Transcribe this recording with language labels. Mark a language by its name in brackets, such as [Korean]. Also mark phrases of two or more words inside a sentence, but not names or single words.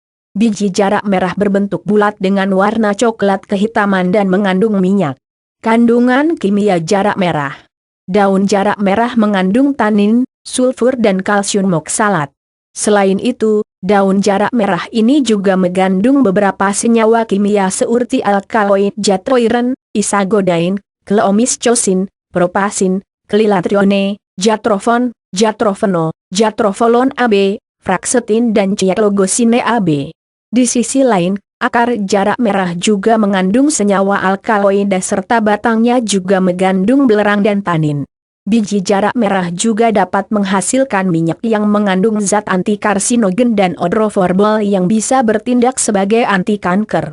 [Indonesian] Biji jarak merah berbentuk bulat dengan warna coklat kehitaman dan mengandung minyak. Kandungan kimia jarak merah. Daun jarak merah mengandung tanin, sulfur dan kalsium oksalat. Selain itu, daun jarak merah ini juga mengandung beberapa senyawa kimia seperti alkaloid jatroiren, isagodain, kleomiscosin, propasin, Klilatrione, Jatropon, Jatropeno, Jatrofolon AB, Fraksetin dan Cialogosine AB. Di sisi lain, akar jarak merah juga mengandung senyawa alkaloida serta batangnya juga mengandung belerang dan tanin. Biji jarak merah juga dapat menghasilkan minyak yang mengandung zat anti-karsinogen dan odroforbol yang bisa bertindak sebagai anti kanker.